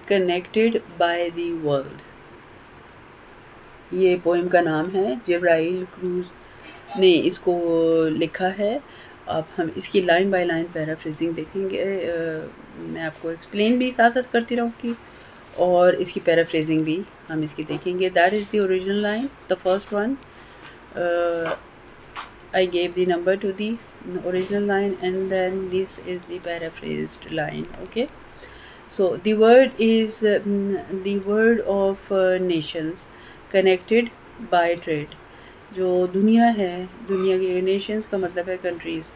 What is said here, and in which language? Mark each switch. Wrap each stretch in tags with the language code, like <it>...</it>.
<ur>Connected by the world, یہ poem کا نام ہے. جبرائیل کروز نے اس کو لکھا ہے. اب ہم اس کی لائن بائی لائن پیرافریزنگ دیکھیں گے. میں آپ کو ایکسپلین بھی ساتھ ساتھ کرتی رہوں گی اور اس کی پیرافریزنگ بھی ہم اس کی دیکھیں گے.</ur> <en>That is the original line. The first one, I gave the number to the original line and then this is the paraphrased line. Okay. So the word is the word of nations connected by trade.</en> <ur>جو دنیا ہے، دنیا کے nations کا مطلب ہے countries.</ur>